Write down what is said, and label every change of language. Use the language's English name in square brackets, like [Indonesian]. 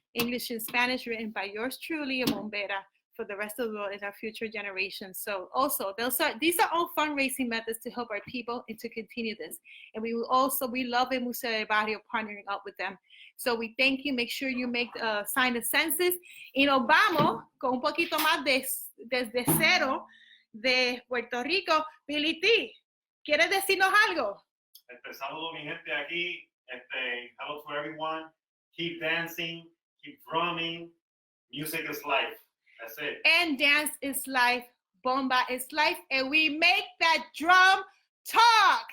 [English] English and Spanish, written by yours truly, a bombera, for the rest of the world and our future generations. So also, these are all fundraising methods to help our people and to continue this. And we love el Museo del Barrio partnering up with them. So we thank you. Make sure you sign the census. [Spanish] Y nos vamos con un poquito más desde cero de Puerto Rico. Billy T, ¿quieres decirnos algo? Saludo mi gente aquí. [English] Hello to everyone. Keep dancing, keep drumming. Music is life. That's it. And dance is life. Bomba is life. And we make that drum talk.